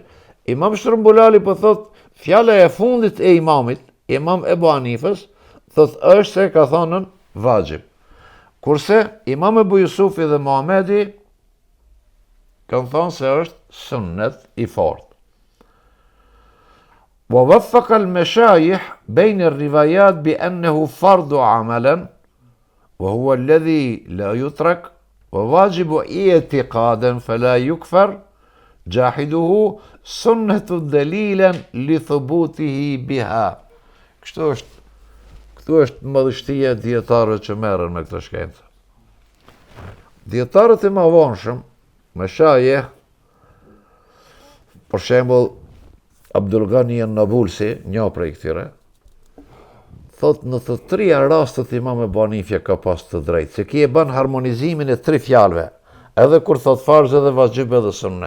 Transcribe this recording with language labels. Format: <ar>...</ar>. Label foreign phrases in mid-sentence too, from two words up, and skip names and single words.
<sq>Imam Shtrëmbulali po thot fjala e fundit e imamit, Imam Ebu Hanifës, thot është se ka thonën vajib. Kurse Imam Ebu Jusufi dhe Muhamedi kanë thonë se është sunnet i fortë.</sq> <ar>ووفق المشايخ بين الروايات بأنه فرض عملا وهو الذي لا يترك وواجب اعتقادا فلا يكفر جاحده سنة دليلا لثبوته بها.</ar> <sq>Këtu është madhështia e dietarëve që merren me këtë shkencë. Dietarët e mëvonshëm, mashayikh, për shembull Abdul Ghani an-Nabulsi, një prej këtyre, thot në të 3 rastet Imam Ebu Hanifja ka pas të drejtë, se ki e bën harmonizimin e 3 fjalëve, edhe kur thot farz edhe vajib edhe sunnet.</sq>